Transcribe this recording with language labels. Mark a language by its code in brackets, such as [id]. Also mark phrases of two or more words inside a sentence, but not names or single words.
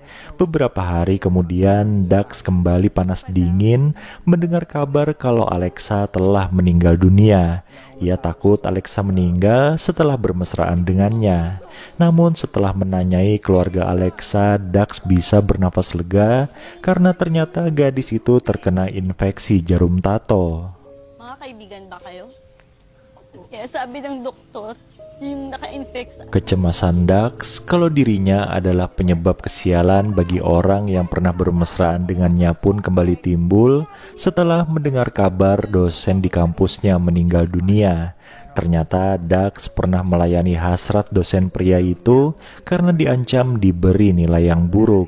[id] Beberapa hari kemudian, Dax kembali panas dingin mendengar kabar kalau Alexa telah meninggal dunia. Ia takut Alexa meninggal setelah bermesraan dengannya. Namun setelah menanyai keluarga Alexa, Dax bisa bernafas lega karena ternyata gadis itu terkena infeksi jarum tato. [tl] Mga kaibigan ba kayo? Kaya sabi ng doktor, yung naka-infect. [id] Kecemasan Dax kalau dirinya adalah penyebab kesialan bagi orang yang pernah bermesraan dengannya pun kembali timbul setelah mendengar kabar dosen di kampusnya meninggal dunia. Ternyata Dax pernah melayani hasrat dosen pria itu karena diancam diberi nilai yang buruk.